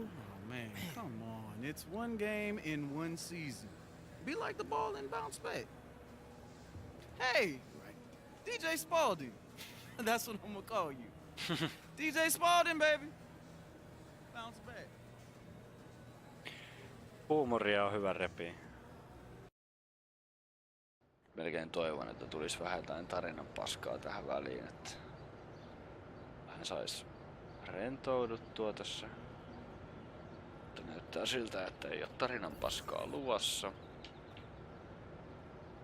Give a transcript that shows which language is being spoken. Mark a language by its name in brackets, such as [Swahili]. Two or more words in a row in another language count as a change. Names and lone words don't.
[English] Oh, man, come on. It's one game in one season. Be like the ball and bounce back. Hey, DJ Spalding. That's what I'm gonna call you. DJ Spalding, baby. Bounce back. [Finnish] Huumoria on hyvä repi. Melkein toivon, että tulisi vähän jotain tarinan paskaa tähän väliin, että hän sais rentouduttua tässä. Mutta näyttää siltä, että ei ole tarinan paskaa luvassa.